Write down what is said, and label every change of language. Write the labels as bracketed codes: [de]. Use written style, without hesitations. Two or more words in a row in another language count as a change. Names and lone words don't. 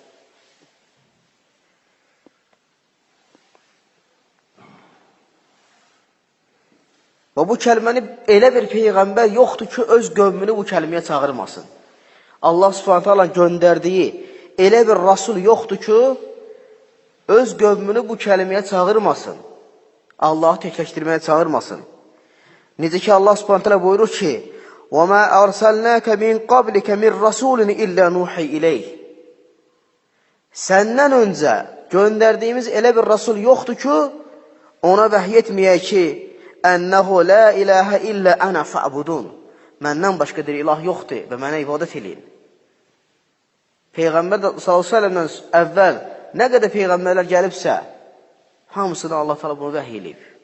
[az] Və bu kəlməni elə bir peyğəmbər yoxdur ki, öz qövmünü bu kəlməyə çağırmasın. [ar] الله سبحانه تعالى [az] göndərdiyi elə bir rasul yoxdur ki, öz qövmünü bu kəlməyə çağırmasın. Allahı təkləşdirməyə çağırmasın. Necə ki, [ar] الله سبحانه تعالى [az] buyurur ki, [ar] وَمَا أَرْسَلْنَاكَ مِنْ قَبْلِكَ مِنْ رَسُولٍ إِلَّا نُوحِي إِلَيْهِ [az] Səndən öncə göndərdiyimiz elə bir rasul yoxdur ki, ona vəhiy etməyək ki, [ar] أنه لا إله إلا أنا فاعبدون. [az] Məndən başqa bir ilah yoxdur və mənə ibadət eləyin. Peyğəmbər s.ə.v-dən əvvəl nə qədər peyğəmbərlər gəlibsə, hamısını Allah təala bunu vəhiy eləyib.